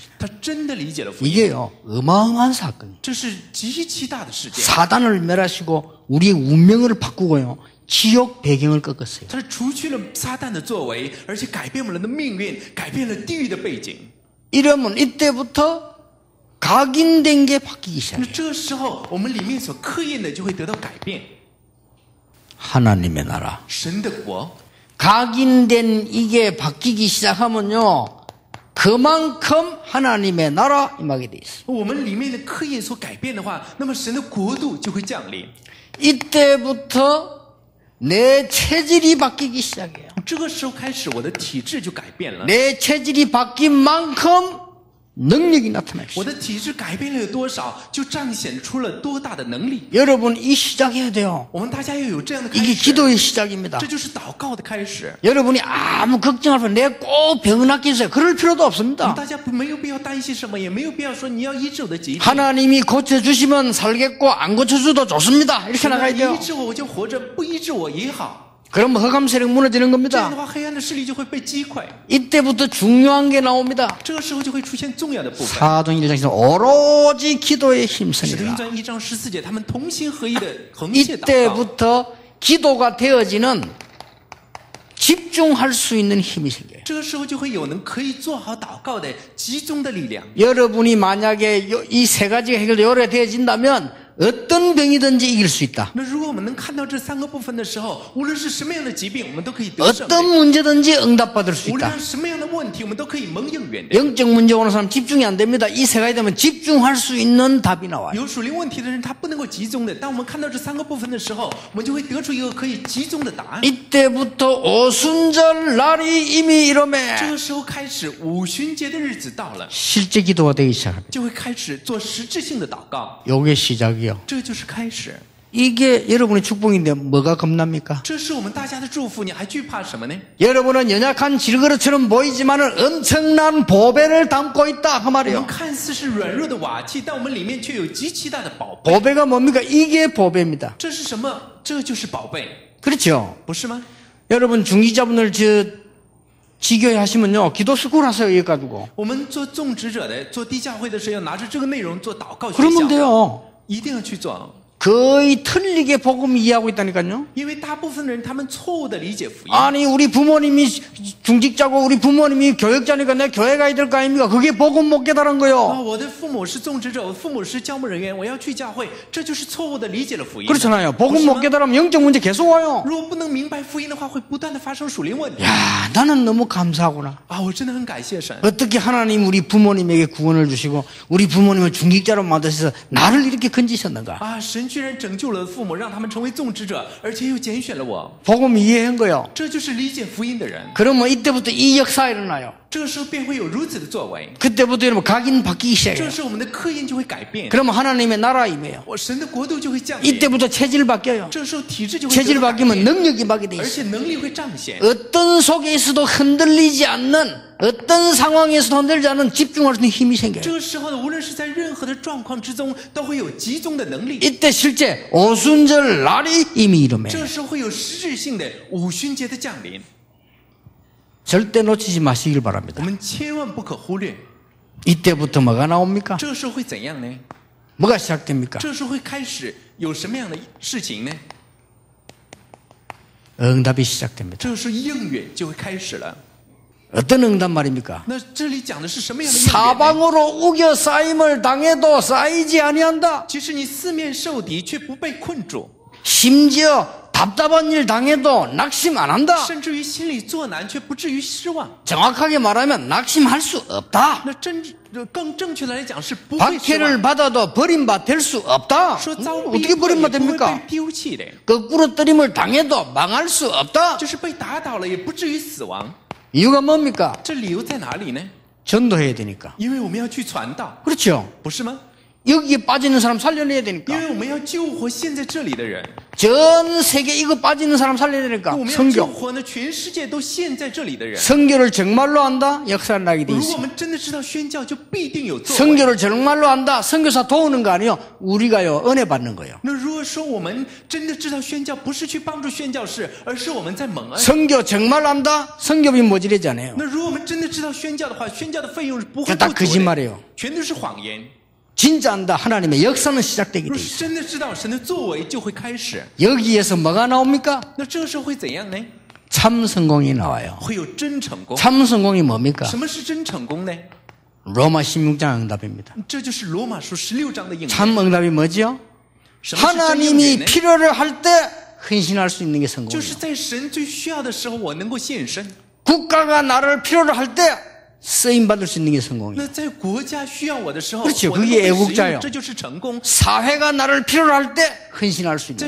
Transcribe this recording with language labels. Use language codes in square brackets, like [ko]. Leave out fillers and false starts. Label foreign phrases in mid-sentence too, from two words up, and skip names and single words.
[zh] 他真的理解了福音， [ko] 이게요 어마어마한 사건이에요. [zh] 这是极其大的事件。 [ko] 사단을 멸하시고 우리의 운명을 바꾸고요. 지옥 배경을 꺾었어요. [zh] 他除去了撒旦的作为，而且改变我们的命运，改变了地狱的背景。 [ko] 이러면 이때부터 각인된 게 바뀌기 [zh] 那 [ko] 시작해요. [zh] 这时候，我们里面所刻印的就会得到改变。 [ko] 하나님의 나라. [zh] 神的国， [ko] 각인된 이게 바뀌기 시작하면요. 그만큼 하나님의 나라 임하게 돼 있어요. [zh] 我们里面的刻印所改变的话，那么神的国度就会降临。 [ko] 이때부터 내 체질이 바뀌기 시작해요. [zh] 这个时候开始，我的体质就改变了。 [ko] 내 체질이 바뀐 만큼 능력이 나타나요. [zh] 我的体质改变了有多少，就彰显出了多大的能力。 [ko] 여러분 이 시작해야 돼요. [zh] 我们大家要有这样的开 [ko] 이게 [zh] 始， [ko] 기도의 시작입니다. [zh] 这就是祷告的开始。 [ko] 여러분이 아무 걱정할 필요 내가 꼭 병 낫겠어요. 그럴 필요도 [zh] 我们 [ko] 없습니다. [zh] 大家没有必要担心什么，也没有必要说你要医治我的疾病。 [ko] 하나님이 고쳐주시면 살겠고 안 고쳐줘도 좋습니다. 이렇게 나가야 [zh] 医 [ko] 돼요. [zh] 治我就活着，不医治我也好。 [ko] 그럼 허감 세력 무너지는 [zh] 这样 [ko] 겁니다. [zh] 的话，黑暗的势力就会被击溃。 [ko] 이때부터 중요한 게 나옵니다. [zh] 这个时候就会出现重要的部分。 [ko] 사도행 1장에서 오로지 기도에 [zh] 使徒行 [ko] 힘쓰니라. [zh] 传1章14节，他们同心合一的横切祷告。 [ko] 이때부터 기도가 되어지는 집중할 수 있는 힘이 생겨요. [zh] 这个时候就会有能可以做好祷告的集中的力量。 [ko] 여러분이 만약에 이 세 가지가 해결이 되어진다면 어떤 병이든지 이길 수 있다. [zh] 那如果我们能看到这3个部分的时候，无论是什么样的疾病，我们都可以得胜的。 [ko] 어떤 문제든지 응답받을 수 [zh] 无论 [ko] 있다. [zh] 是什么样的问题，我们都可以蒙应允的。 [ko] 영적 문제 오는 사람 집중이 안 됩니다. 이 세 가지 되면 집중할 수 있는 답이 나와요. [zh] 有属灵问题的人，他不能够集中的。当我们看到这3个部分的时候，我们就会得出一个可以集中的答案。 [ko] 이때부터 오순절 날이 이미 [zh] 这 [ko] 이러면 [zh] 个时候开始，五旬节的日子到了， [ko] 실제 기도가 되기 시작합니다. [zh] 就会开始做实质性的祷告。 [ko] 요게 시작이요. [zh] 这就是开始， [ko] 이게 여러분의 축복인데 뭐가 겁납니까? [zh] 这是我们大家的祝福，你还惧怕什么呢？ [ko] 여러분은 연약한 질그릇처럼 보이지만은 엄청난 보배를 담고 있다 그 [zh] 我们 [ko] 말이에요. [zh] 看似是软弱的瓦器，但我们里面却有极其大的宝贝。 [ko] 보배가 뭡니까? 이게 보배입니다. [zh] 这是什么？这就是宝贝， [ko] 그렇죠? [zh] 不是吗？ [ko] 여러분 중직자분들 지교회 하시면요 기도 스쿨 하세요 이거 가지고 [zh] 我们做种植者的，做地教会的时候，要拿着这个内容做祷告学 [ko] 그러면 [zh] 校， [ko] 돼요. [zh] 一定要去做。 [ko] 거의 틀리게 복음 이해하고 있다니까요. [zh] 因为大部分人他们错误的理解福音。 [ko] 아니 우리 부모님이 중직자고 우리 부모님이 교역자니까 내 교회 가야 될 거 아닙니까? 그게 복음 못 깨달은 [zh] 啊， [ko] 거요. [zh] 我的父母是种植者，我的父母是教牧人员，我要去教会，这就是错误的理解了福音。 [ko] 그렇잖아요. 복음 [zh] 不是 [ko] 못 [zh] 吗？ [ko] 깨달으면 영적 문제 계속 와요. [zh] 如果不能明白福音的话，会不断的发生属灵问题。 [ko] 야, 나는 너무 감사하구나. [zh] 啊，我真的很感谢神。 [ko] 어떻게 하나님 우리 부모님에게 구원을 주시고 우리 부모님을 중직자로 만드셔서 나를 이렇게 건지셨는가? [zh] 啊，神居然拯救了父母，让他们成为种植者，而且又拣选了我， [ko] 복음 이해한 거요. [zh] 这就是理解福音的人。 [ko] 그러면 이때부터 이 역사가 일어나요. [zh] 这个时候便会有如此的作为， [ko] 그때부터 여러분 각인 바뀌기 [zh] 这 [ko] 시작해요. [zh] 时候我们的刻印就会改变， [ko] 그러면 하나님의 나라 임해요. [zh] 我神的国度就会降临。 [ko] 이때부터 체질 바뀌어요. [zh] 这时候体质就会 [ko] 체질 [zh] 得到改 [ko] 바뀌면 [zh] 变， [ko] 능력이 바뀌게 돼 [zh] 而 [ko] 있어요. [zh] 且能力会彰显。 [ko] 어떤 속에 있어도 흔들리지 않는 어떤 상황에서도 흔들리지 않는 집중할 수 있는 힘이 생겨요. [zh] 这个时候呢，无论是在任何的状况之中，都会有集中的能力。 [ko] 이때 실제 오순절 날이 이미 이름에 [zh] 这时候会有实质性的五旬节的降临， [ko] 절대 놓치지 마시길 [zh] 我 [ko] 바랍니다. [zh] 们千万不可忽略。 [ko] 이때부터 뭐가 나옵니까? [zh] 这个时候会怎样呢？ [ko] 뭐가 시작됩니까? [zh] 这时候会开始有什么样的事情呢？ [ko] 응답이 시작됩니다. [zh] 这个时候应允就会开始了。 [ko] 어떤 응답 말입니까? [zh] 那这里讲的是什么样的应允呢？ [ko] 사방으로 우겨 쌓임을 당해도 쌓이지 아니한다. [zh] 其实你四面受敌却不被困住， [ko] 심지어 답답한 일 당해도 낙심 안 한다. [zh] 甚至于心里作难却不至于失望。 [ko] 정확하게 말하면 낙심할 수 없다. [zh] 那更正确的来讲是不会失望。 [ko] 박해를 받아도 버림받 될 수 없다. [zh] 说遭逼 [ko] 어떻게 [zh] 迫也 [ko] 버림받 [zh] 不会 [ko] 됩니까? [zh] 被丢弃的， [ko] 거꾸로 떨림을 당해도 망할 수 없다. [zh] 就是被打倒了也不至于死亡。 [ko] 이유가 뭡니까? [zh] 这理由在哪里呢？ [ko] 전도해야 되니까. [zh] 因为我们要去传道， [ko] 그렇죠. [zh] 不是吗？ [ko] 여기에 빠지는 사람 살려내야 [zh] 因 [ko] 되니까. [zh] 为我们要救活现在这里的人， [ko] 전 세계 이거 빠지는 사람 살려야 되니까. [zh] 我们要救 [ko] 성교. [zh] 活呢全世界都现在这里的人。 [ko] 성교를 정말로 한다? 역사를 나게 돼 [zh] 如果 [ko] 있어. [zh] 我们真的知道宣教，就必定有作为。 [ko] 성교를 정말로 한다? 선교사 도우는 거 아니요. 우리가요 은혜 받는 거예요. [zh] 那如果说我们真的知道宣教，不是去帮助宣教士，而是我们在蒙恩。 [ko] 성교 정말 한다? 성교비 모자라잖아요. [zh] 那如果我们真的知道宣教的话，宣教的费用是不会 [ko] 다 [zh] 不足的， [ko] 거짓말이에요. [zh] 全都是谎言。 [ko] 진짜 한다. 하나님의 역사는 시작되게 [zh] 如 [ko] 돼 [zh] 果 [ko] 있어. [zh] 真的知道神的作为，就会开始。 [ko] 여기에서 뭐가 나옵니까? [zh] 那这个时候会怎样呢？ [ko] 참 성공이 나와요. [zh] 会有真成功。 [ko] 참 성공이 뭡니까? [zh] 什么是真成功呢？ [ko] 로마 16장 응답입니다. [zh] 这就是罗马书16章的应验。 [ko] 참 응답이 뭐지요? [zh] 什么是真应 [ko] 하나님이 [zh] 验呢？ [ko] 필요를 할 때 헌신할 수 있는 게 [zh] 就 [ko] 성공이에요. [zh] 是在神最需要的时候，我能够献身。 [ko] 국가가 나를 필요로 할 때 쓰임 받을 수 있는 게 성공이에요. [zh] 那在国家需要我的时候， [ko] 그렇죠 [zh] 我能够 [ko] 그게 [zh] 被使 [ko] 애국자예요 [zh] 用，这就是成功。 [ko] 사회가 나를 필요로 할 때 헌신할 수 있는